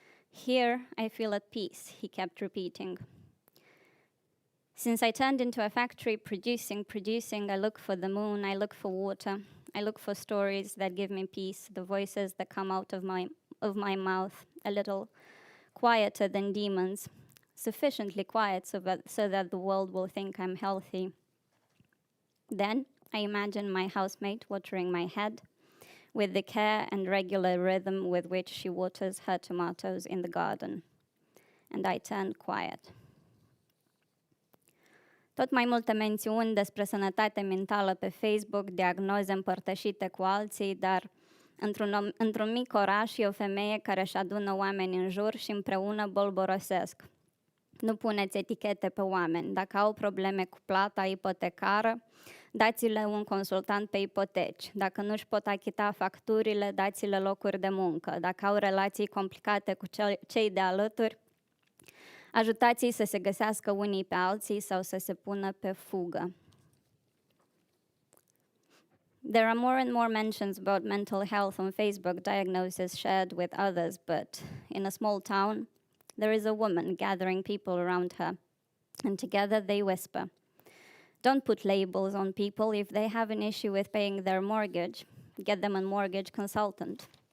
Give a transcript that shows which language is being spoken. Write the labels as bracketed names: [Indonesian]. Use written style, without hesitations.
[English] Here, I feel at peace, he kept repeating. Since I turned into a factory producing, I look for the moon, I look for water, I look for stories that give me peace, the voices that come out of my mouth, a little quieter than demons, sufficiently quiet so that the world will think I'm healthy. Then I imagine my housemate watering my head with the care and regular rhythm with which she waters her tomatoes in the garden. And I turn quiet. [Romanian] Tot mai multe mențiuni despre sănătate mentală pe Facebook, diagnoze împărtășite cu alții, dar într-un mic oraș e o femeie care își adună oameni în jur și împreună bolborosesc. Nu puneți etichete pe oameni. Dacă au probleme cu plata ipotecară, dați-le un consultant pe ipoteci. Dacă nu își pot achita facturile, dați-le locuri de muncă. Dacă au relații complicate cu cei de alături, ajutați-i să se găsească unii pe alții sau să se pună pe fugă. [English] There are more and more mentions about mental health on Facebook, diagnoses shared with others, but in a small town, there is a woman gathering people around her, and together they whisper. Don't put labels on people. If they have an issue with paying their mortgage, get them a mortgage consultant.